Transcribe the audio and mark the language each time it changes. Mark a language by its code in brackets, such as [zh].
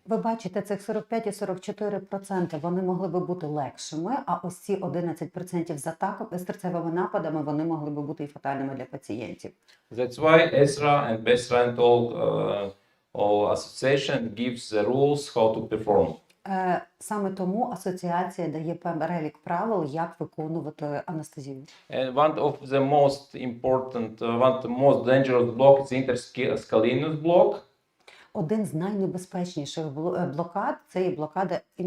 [uk] Ви бачите, цих 45 і 44% вони могли би бути легшими, а ось ці 11% з серцевими нападами вони могли би бути і фатальними для пацієнтів. [en] That's why ESRA and BESRA and all association gives the rules how to perform. [uk] Саме тому асоціація дає перелік правил, як виконувати анестезію. [en] And one of the most important, one of the most dangerous block is interscalene block. [uk] Один з найнебезпечніших блокад – це є блокада